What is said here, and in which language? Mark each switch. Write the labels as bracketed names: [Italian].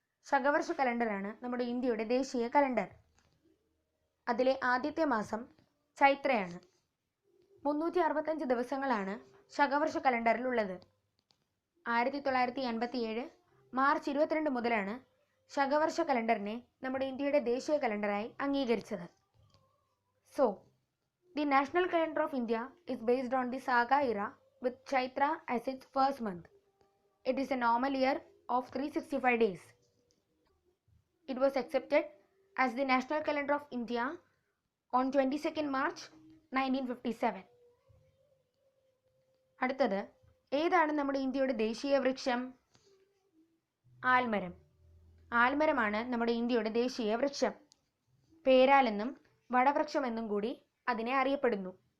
[Malayalam] ശകവർഷ കലണ്ടറാണ് നമ്മുടെ ഇന്ത്യയുടെ ദേശീയ കലണ്ടർ. അതിലെ ആദ്യത്തെ മാസം ചൈത്രയാണ്. 365 ദിവസങ്ങളാണ് ശകവർഷ കലണ്ടറിലുള്ളത്. 1987 മാർച്ച് 22 മുതലാണ് ശകവർഷ കലണ്ടറിനെ നമ്മുടെ ഇന്ത്യയുടെ ദേശീയ കലണ്ടറായി അംഗീകരിച്ചത്. [English] So the national calendar of India is based on the Saga era with Chaitra as its first month. It is a normal year of 365 days. It was accepted as the national calendar of India on 22nd March 1957. [Malayalam] അടുത്തത്, ഏതാണ് നമ്മുടെ ഇന്ത്യയുടെ ദേശീയ വൃക്ഷം? ആൽമരം. ആൽമരമാണ് നമ്മുടെ ഇന്ത്യയുടെ ദേശീയ വൃക്ഷം. പേരാലെന്നും വടവൃക്ഷമെന്നും കൂടി അതിനെ അറിയപ്പെടുന്നു.